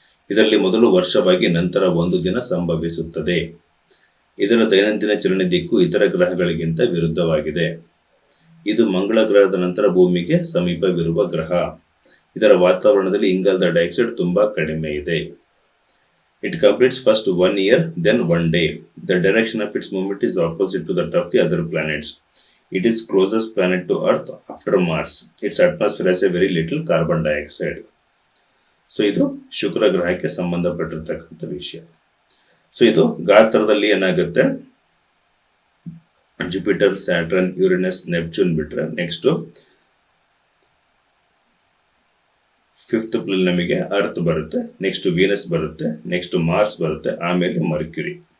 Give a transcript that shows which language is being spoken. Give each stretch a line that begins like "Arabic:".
Kannada: ಇದರಲ್ಲಿ ಮೊದಲು ವರ್ಷವಾಗಿ ನಂತರ ಒಂದು ದಿನ ಸಂಭವಿಸುತ್ತದೆ. ಇದರ ದೈನಂದಿನ ಚಲನೆ ದಿಕ್ಕು ಇತರ ಗ್ರಹಗಳಿಗಿಂತ ವಿರುದ್ಧವಾಗಿದೆ. ಇದು ಮಂಗಳ ಗ್ರಹದ ನಂತರ ಭೂಮಿಗೆ ಸಮೀಪವಿರುವ ಗ್ರಹ. ಇದರ ವಾತಾವರಣದಲ್ಲಿ ಇಂಗಾಲದ ಡೈಆಕ್ಸೈಡ್ ತುಂಬಾ ಕಡಿಮೆ ಇದೆ.
English: It completes first 1 year, then 1 day. The direction of its movement is opposite to that of the other planets. It is closest planet to Earth after Mars. Its atmosphere has a very little carbon dioxide.
Kannada: So ಇದು ಶುಕ್ರ ಗ್ರಹಕ್ಕೆ ಸಂಬಂಧಪಟ್ಟಿರ್ತಕ್ಕಂಥ ವಿಷಯ. So ಇದು ಗಾತ್ರದಲ್ಲಿ ಏನಾಗುತ್ತೆ, Jupiter, Saturn, Uranus, Neptune ಬಿಟ್ರೆ next 5th plane ನಮಗೆ earth ಬರುತ್ತೆ, next Venus ಬರುತ್ತೆ, next Mars ಬರುತ್ತೆ, ಆಮೇಲೆ ಮರ್ಕ್ಯುರಿ.